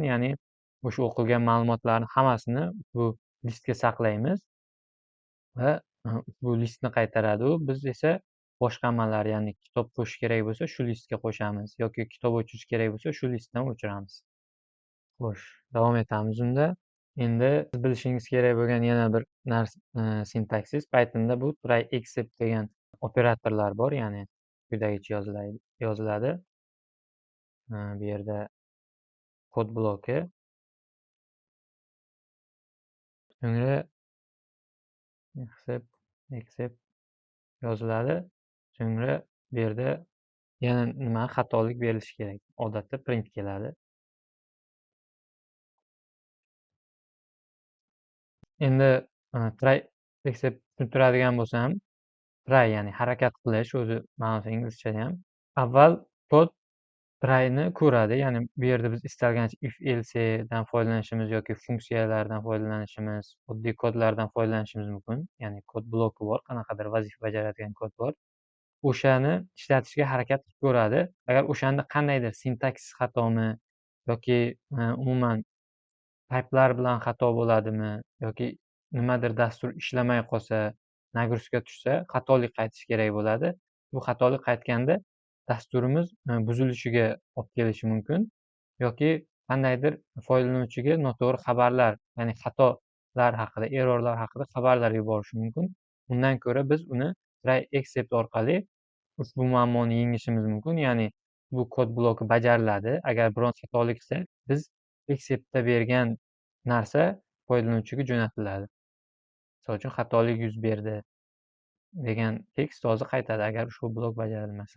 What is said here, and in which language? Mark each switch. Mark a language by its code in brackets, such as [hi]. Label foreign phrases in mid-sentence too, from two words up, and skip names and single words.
[uz] Ya'ni o'sha o'qilgan ma'lumotlarni hammasini bu listga saqlaymiz va bu listni qaytaradi u. Biz esa boshqa amallar, ya'ni kitob qo'shish kerak bo'lsa, shu listga qo'shamiz yoki kitob o'chirish kerak bo'lsa, shu listdan o'chiramiz. Xo'sh, davom etamiz unda. Endi siz bilishingiz kerak bo'lgan yana bir sintaksis Pythonda bu [en] try except [uz] degan operatorlar bor, ya'ni quyidagicha yoziladi. Bu yerda kod bloki, so'ngra except yoziladi. So'ngra bu yerda yana nima xatolik berilishi kerak. Odatda print keladi. Endi [en] try except [uz] tushuntiradigan bo'lsam, try ya'ni harakat qilish, o'zi ma'nosi inglizchada ham. Avval kod tryni ko'radi, ya'ni bu yerda biz istalgancha [en] if else [uz] dan foydalanishimiz yoki funksiyalardan foydalanishimiz, oddiy kodlardan foydalanishimiz mumkin. Ya'ni kod bloki bor, qanaqadir vazifa bajaradigan kod bor. O'shani ishlatishga harakat qilib ko'radi. Agar o'shanda qandaydir sintaksis xatomi yoki umuman typelar bilan xato bo'ladimi yoki nimadir dastur ishlamay qolsa, nagruzka tushsa, xatolik qaytishi kerak bo'ladi. Bu xatolik qaytganda dasturimiz buzilishiga olib kelishi mumkin yoki qandaydir foydalanuvchiga noto'g'ri xabarlar, ya'ni xatolar haqida, errorlar haqida xabarlar yuborishi mumkin. Undan ko'ra biz uni [en] try except [uz] orqali ushbu muammoni yengishimiz mumkin. Ya'ni bu kod bloki bajariladi. Agar biron xatolik qilsa, biz exceptda bergan narsa foydalanuvchiga jo'natiladi. Misol uchun xatolik yuz berdi degan tekst hozir qaytadi agar ushbu blok bajarilmasa.